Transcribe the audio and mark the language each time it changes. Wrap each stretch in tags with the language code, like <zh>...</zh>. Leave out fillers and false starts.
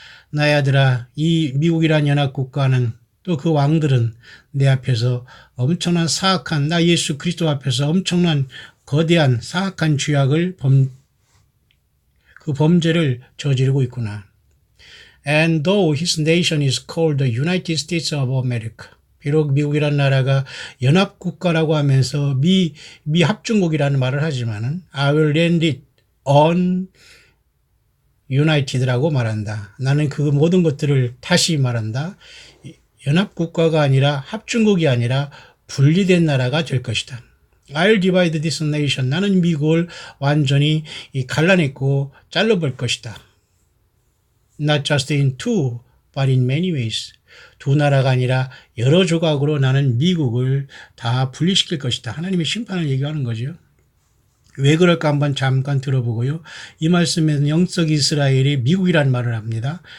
<ko>나의 아들아, 이 미국이란 연합국가는 또 그 왕들은 내 앞에서 엄청난 사악한, 나 예수 그리스도 앞에서 엄청난 거대한 사악한 죄악을 그 범죄를 저지르고 있구나.</ko> <en>And though his nation is called the United States of America.</en> <ko>비록 미국이란 나라가 연합국가라고 하면서 미 합중국이라는 말을 하지만은</ko> <en>I will land it on United</en> <ko>라고 말한다. 나는 그 모든 것들을 다시 말한다. 연합국가가 아니라 합중국이 아니라 분리된 나라가 될 것이다.</ko> <en>I'll divide this nation.</en> <ko>나는 미국을 완전히 갈라냈고 잘라볼 것이다.</ko> <en>Not just in two, but in many ways.</en> <ko>두 나라가 아니라 여러 조각으로 나는 미국을 다 분리시킬 것이다. 하나님의 심판을 얘기하는 거죠. 왜 그럴까 한번 잠깐 들어보고요. 이 말씀에는 영적 이스라엘이 미국이라는 말을 합니다.</ko>